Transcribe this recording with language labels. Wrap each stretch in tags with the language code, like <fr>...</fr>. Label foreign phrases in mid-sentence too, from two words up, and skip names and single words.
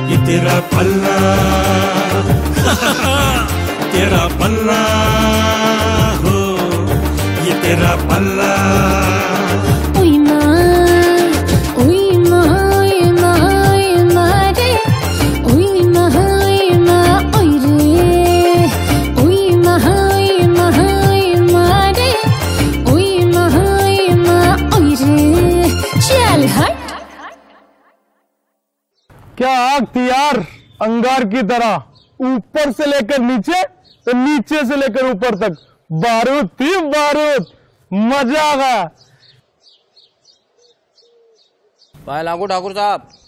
<hi>तेरा पल्ला तेरा पल्ला हो, ये तेरा पल्ला। ओई माँ ओई माँ ओई माँ ओई माँ रे, ओई माँ ओई माँ ओई रे, ओई माँ ओई माँ ओई माँ रे, ओई माँ ओई माँ ओई रे। चल हट। क्या आग थी यार, अंगार की तरह, ऊपर से लेकर नीचे तो नीचे से लेकर ऊपर तक बारूद थी बारूद। मजा आ गया। भाई लागू ठाकुर साहब।</hi>